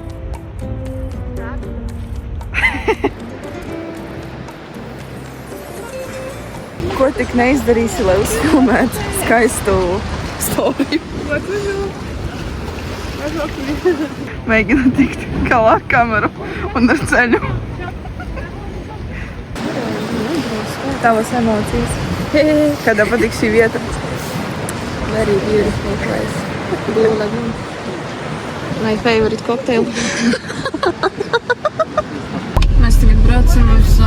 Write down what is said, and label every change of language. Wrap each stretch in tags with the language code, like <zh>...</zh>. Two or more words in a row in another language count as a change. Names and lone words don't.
<lv>Ko tik neizdarīsi, lai uzfilmētu skaistu storiju? Mēģinu tikt galā ar kameru un ar ceļu. Tavas emocijas. Kādā patīk šī vieta?</lv> <en>Very beautiful place. Blue Lagoon. My favorite cocktail.</en> <lv>Mēs tagad braucam</lv>